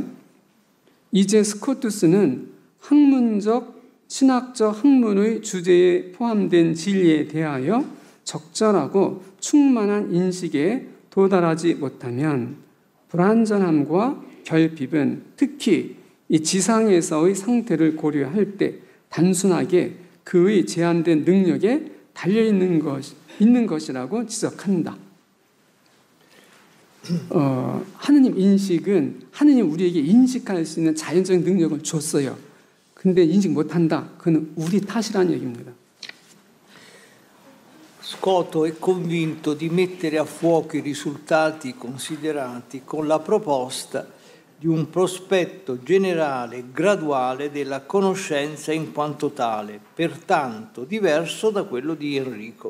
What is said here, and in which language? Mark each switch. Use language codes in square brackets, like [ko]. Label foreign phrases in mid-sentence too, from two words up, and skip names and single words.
[ko] 이제 스코투스는 학문적, 신학적 학문의 주제에 포함된 진리에 대하여 적절하고 충만한 인식에 도달하지 못하면 불완전함과 결핍은 특히 이 지상에서의 상태를 고려할 때 단순하게 그의 제한된 능력에 달려있는 것이라고 지적한다. 하느님 인식은 하느님 우리에게 인식할 수 있는 자연적인 능력을 줬어요. 근데 인식 못한다. 그건 우리 탓이라는 얘기입니다. [it] Scotto è convinto di mettere a fuoco i risultati considerati con la proposta di un prospetto generale e graduale della conoscenza in quanto tale, pertanto diverso da quello di Enrico.